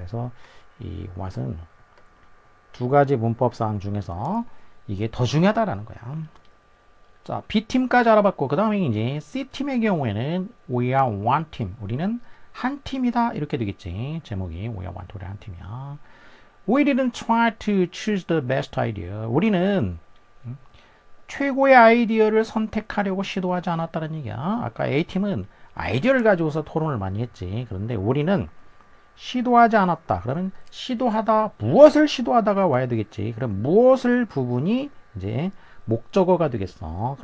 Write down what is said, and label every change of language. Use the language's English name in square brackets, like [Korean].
[Korean] 그래서 이 what은 두 가지 문법 사항 중에서 이게 더 중요하다라는 거야. 자, B팀까지 알아봤고, 그 다음에 이제 C팀의 경우에는 [English] We are one team. [Korean] 우리는 한 팀이다. 이렇게 되겠지. 제목이 [English] We are one team. [Korean] 우리 한 팀이야. [English] We didn't try to choose the best idea. [Korean] 우리는 최고의 아이디어를 선택하려고 시도하지 않았다는 얘기야. 아까 A팀은 아이디어를 가지고서 토론을 많이 했지. 그런데 우리는 시도하지 않았다. 그러면 시도하다, 무엇을 시도하다가 와야 되겠지. 그럼 무엇을 부분이 이제 목적어가 되겠어.